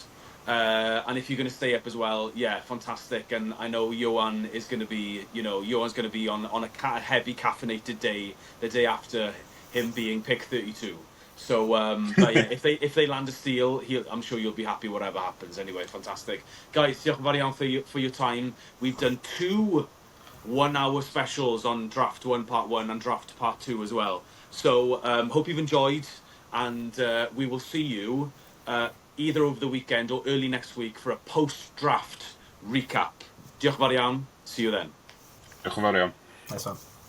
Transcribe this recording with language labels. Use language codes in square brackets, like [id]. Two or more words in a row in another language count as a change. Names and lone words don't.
[en] And if you're going to stay up as well, yeah, fantastic. And I know Ioan is going to be, Ioan's going to be on a heavy caffeinated day, the day after him being pick 32. So, but yeah, if they land a steal, I'm sure you'll be happy whatever happens. Anyway, fantastic, guys. [cy] Diolch yn fawr iawn [en] for your time. We've done 2 1-hour specials on Draft 1 Part 1 and Draft Part 2 as well. So, hope you've enjoyed, and we will see you either over the weekend or early next week for a post-draft recap. [cy] Diolch yn fawr iawn. [en] See you then. [cy] Diolch yn fawr iawn. [en] Nice one.